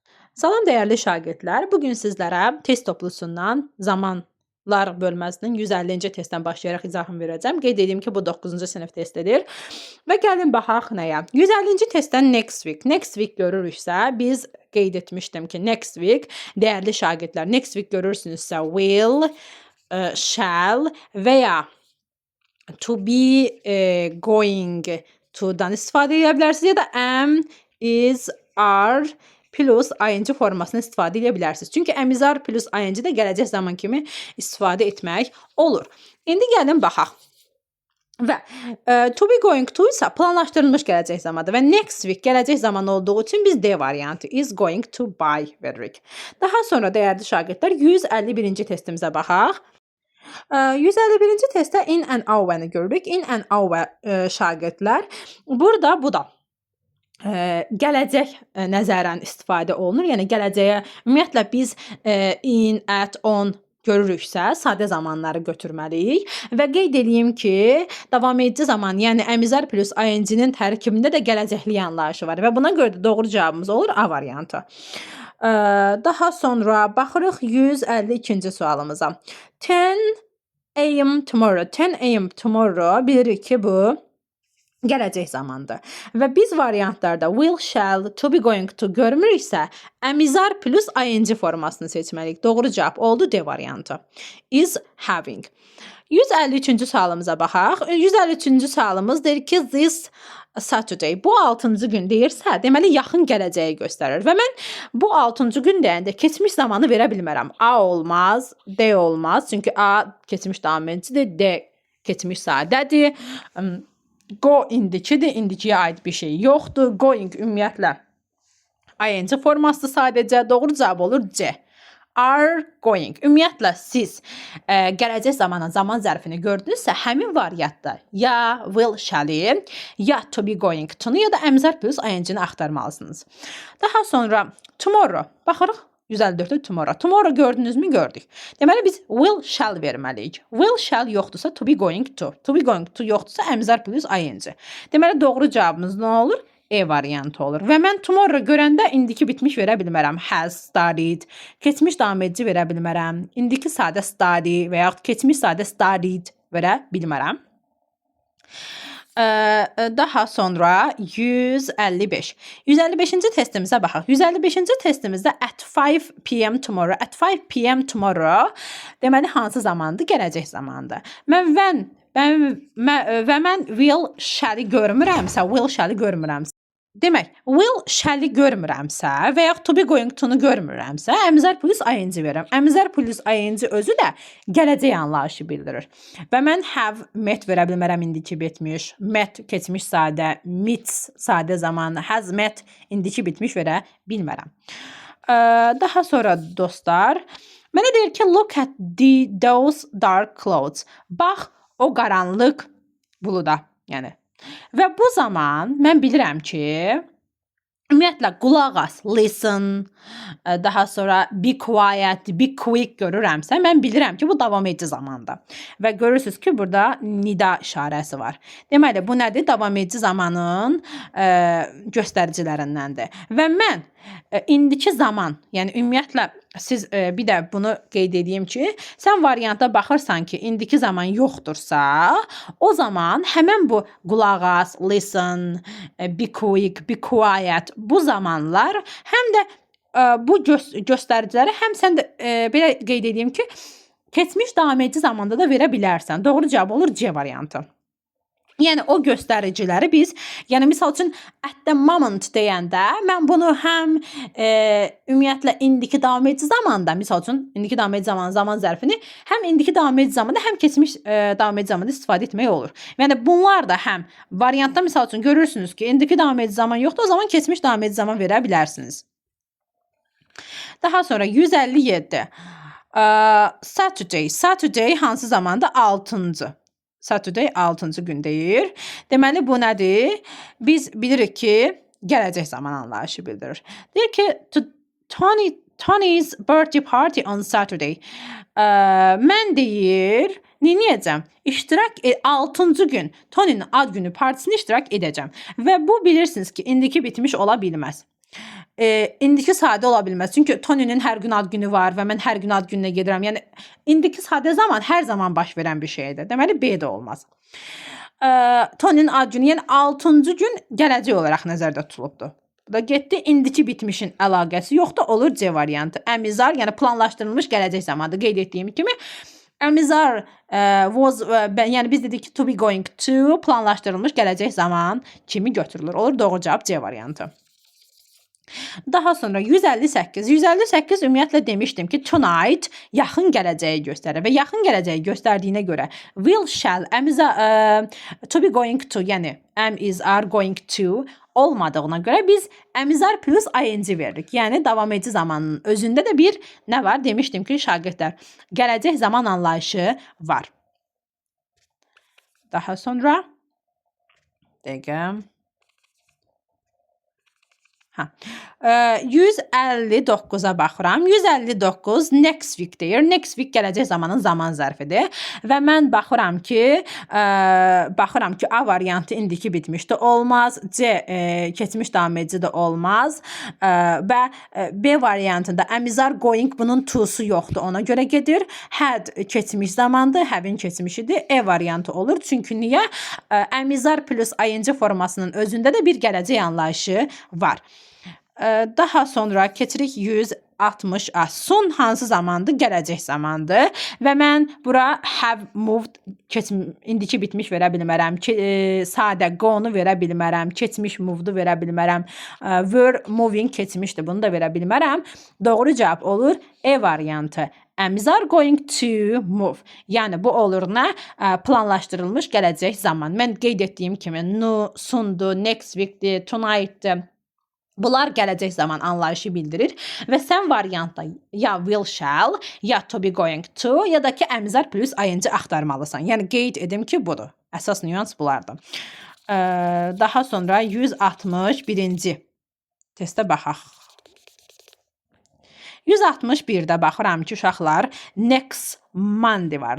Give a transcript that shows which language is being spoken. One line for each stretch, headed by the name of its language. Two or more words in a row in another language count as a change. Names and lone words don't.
Azerbaijani: Salam dəyərli şagirdlər. Bu gün sizlərə test toplusundan zamanlar bölməsinin 150-ci testdən başlayaraq izahını verəcəm. Qeyd edeyim ki, bu 9-cu sinif testidir. Və gəlin baxaq nəyə? 150-ci testdən
English: next week. Next week
Azerbaijani: görürüksə, biz qeyd etmişdim ki,
English: next week
Azerbaijani: dəyərli şagirdlər,
English: next week
Azerbaijani: görürsünüzsə
English: will, shall
Azerbaijani: və ya
English: to be going to-
Azerbaijani: dan istifadə edə bilərsiniz ya da
English: am, is, are plus ing
Azerbaijani: formasını istifadə edə bilərsiniz. Çünki
English: əmizar plus ing
Azerbaijani: də gələcək zaman kimi istifadə etmək olur. İndi gəlin baxaq. Və
English: to be going to
Azerbaijani: isə planlaşdırılmış gələcək zamandır və
English: next week
Azerbaijani: gələcək zaman olduğu üçün biz D variantı
English: is going to buy
Azerbaijani: veririk. Daha sonra dəyərli şagirdlər 151-ci testimizə baxaq. 151-ci testdə
English: in and out-
Azerbaijani: ı görürük.
English: In and out
Azerbaijani: şagirdlər burada bu da gələcək nəzərən istifadə olunur. Yəni gələcəyə ümumiyyətlə biz
English: in, at, on
Azerbaijani: görürüksə, sadə zamanları götürməliyik və qeyd edeyim ki, davam edici zaman, yəni
English: əmizar plus ing-
Azerbaijani: nin tərkibində də gələcəkli anlayışı var və buna görə də doğru cavabımız olur A variantı. Daha sonra baxırıq 152-ci sualımıza.
English: 10 a.m. tomorrow. 10 a.m.
Azerbaijani: tomorrow bilirik ki, bu gələcək zamandır. Və biz variantlarda
English: will, shall, to be going to
Azerbaijani: görmürüksə,
English: əmizar plus ing
Azerbaijani: formasını seçməliyik. Doğru cavab oldu D variantı.
English: Is having.
Azerbaijani: 153-cü sualımıza baxaq. 153-cü sualımız deyir ki,
English: this Saturday.
Azerbaijani: Bu 6-cı gün deyirsə, deməli yaxın gələcəyi göstərir. Və mən bu 6-cı gün deyəndə keçmiş zamanı verə bilmərəm. A olmaz, D olmaz. Çünki A keçmiş davam edicidir, D keçmiş sadədir. Go indikidir, indikiyə aid bir şey yoxdur. Going ümumiyyətlə ing forması sadəcə doğru cavab olur C.
English: Are going.
Azerbaijani: Ümumiyyətlə siz gələcək zamana zaman zərfini gördünüzsə, həmin variantda ya
English: will, shall-
Azerbaijani: i, ya
English: to be going to-
Azerbaijani: nu ya da
English: əmzar plus ing-
Azerbaijani: ni axtarmalısınız. Daha sonra tomorrow. Baxırıq 154-də tomorrow. Tomorrow gördünüzmü? Gördük. Deməli biz
English: will, shall
Azerbaijani: verməliyik.
English: Will, shall
Azerbaijani: yoxdursa
English: to be going to. To be going to
Azerbaijani: yoxdursa
English: əmzar plus ing.
Azerbaijani: Deməli doğru cavabımız nə olur? E variantı olur. Və mən tomorrow görəndə indiki bitmiş verə bilmərəm.
English: Has studied.
Azerbaijani: Keçmiş davam edici verə bilmərəm. İndiki sadə study və yaxud keçmiş sadə studied verə bilmərəm. Daha sonra 155. 155-ci testimizə baxaq. 155-ci testimizdə
English: at 5 p.m. tomorrow. At 5 p.m.
Azerbaijani: tomorrow deməli hansı zamandır? Gələcək zamandır. Mən
English: will, shall-
Azerbaijani: i görmürəmsə,
English: will, shall-
Azerbaijani: i görmürəmsə. Demək,
English: will, shall-
Azerbaijani: i görmürəmsə və yaxud
English: to be going to-
Azerbaijani: nu görmürəmsə,
English: əmizar plus ing
Azerbaijani: verirəm.
English: Əmizar plus ing
Azerbaijani: özü də gələcək anlayışı bildirir. Və mən
English: have met
Azerbaijani: verə bilmərəm, indiki bitmiş. Met keçmiş sadə, meets sadə zamanı,
English: has met
Azerbaijani: indiki bitmiş verə bilmərəm. Daha sonra dostlar, mənə deyir ki,
English: look at those dark clouds.
Azerbaijani: Bax o qaranlıq buluda, yəni. Və bu zaman mən bilirəm ki, ümumiyyətlə qulaq as, listen, daha sonra
English: be quiet, be quick
Azerbaijani: görürəmsə, mən bilirəm ki, bu davam edici zamanda. Və görürsünüz ki, burada nida işarəsi var. Deməli, bu nədir? Davam edici zamanın göstəricilərindəndir. Və mən indiki zaman, yəni ümumiyyətlə siz bir də bunu qeyd edeyim ki, sən variantda baxırsan ki, indiki zaman yoxdursa, o zaman həmən bu qulaq as, listen,
English: be quick, be quiet
Azerbaijani: bu zamanlar həm də bu göstəriciləri həm sən də belə qeyd edeyim ki, keçmiş davam edici zamanda da verə bilərsən. Doğru cavab olur C variantı. Yəni o göstəriciləri biz, yəni misal üçün
English: at the moment
Azerbaijani: deyəndə mən bunu həm ümumiyyətlə indiki davam edici zamanda, misal üçün indiki davam edici zaman zərfini həm indiki davam edici zamanda, həm keçmiş davam edici zamanda istifadə etmək olur. Yəni bunlar da həm variantda misal üçün görürsünüz ki, indiki davam edici zaman yoxdur, o zaman keçmiş davam edici zaman verə bilərsiniz. Daha sonra 157. Saturday. Saturday hansı zamanda? 6-cı. Saturday 6-cı gün deyir. Deməli bu nədir? Biz bilirik ki, gələcək zaman anlayışı bildirir. Deyir ki,
English: Tony's birthday party on Saturday.
Azerbaijani: Mən deyir, neyəcəm? 6-cı gün Tony'nin ad günü partisini iştirak edəcəm. Və bu bilirsiniz ki, indiki bitmiş ola bilməz. indiki sadə ola bilməz. Çünki Tony'nin hər gün ad günü var və mən hər gün ad gününə gedirəm. Yəni indiki sadə zaman hər zaman baş verən bir şeydir. Deməli B də olmaz. Tony'nin ad günü, yəni 6-cı gün gələcək olaraq nəzərdə tutulubdur. Bu da getdi. İndiki bitmişin əlaqəsi yoxdur. Olur C variantı. Əmizar, yəni planlaşdırılmış gələcək zamandır. Qeyd etdiyim kimi Əmizar yəni biz dedik ki,
English: to be going to
Azerbaijani: planlaşdırılmış gələcək zaman kimi götürülür. Olur doğru cavab C variantı. Daha sonra 158. 158 ümumiyyətlə demişdim ki, tonight yaxın gələcəyi göstərir və yaxın gələcəyi göstərdiyinə görə
English: will, shall, to be going to,
Azerbaijani: yəni
English: am, is, are going to
Azerbaijani: olmadığına görə biz
English: əmizar plus ing
Azerbaijani: veririk. Yəni davam edici zamanın özündə də bir nə var? Demişdim ki, şagirdlər gələcək zaman anlayışı var. Daha sonra dəqiqə 159-a baxıram. 159
English: next week
Azerbaijani: deyir.
English: Next week
Azerbaijani: gələcək zamanın zaman zərfidir. Və mən baxıram ki, A variantı indiki bitmişdi. Olmaz. C keçmiş davam edici də olmaz. Və B variantında
English: əmizar going
Azerbaijani: bunun to'su yoxdur. Ona görə gedir. Had keçmiş zamandır. Have'in keçmişidir. E variantı olur. Çünki niyə?
English: Əmizar plus ing
Azerbaijani: formasının özündə də bir gələcək anlayışı var. Daha sonra keçirik 160. Soon hansı zamandır? Gələcək zamandır. Və mən bura
English: have moved
Azerbaijani: indiki bitmiş verə bilmərəm. Sadə go'nu verə bilmərəm. Keçmiş move'du verə bilmərəm.
English: Were moving
Azerbaijani: keçmişdir. Bunu da verə bilmərəm. Doğru cavab olur E variantı.
English: Əmizar going to move.
Azerbaijani: Yəni bu olur nə? Planlaşdırılmış gələcək zaman. Mən qeyd etdiyim kimi no, soon'du,
English: next week'dir,
Azerbaijani: tonight'dır. Bunlar gələcək zaman anlayışı bildirir və sən variantda ya
English: will, shall,
Azerbaijani: ya
English: to be going to,
Azerbaijani: ya da ki
English: əmizar plus ing
Azerbaijani: axtarmalısan. Yəni qeyd edim ki, budur. Əsas nüans bunlardır. Daha sonra 161-ci testə baxaq. 161-də baxıram ki, uşaqlar
English: next Monday
Azerbaijani: var.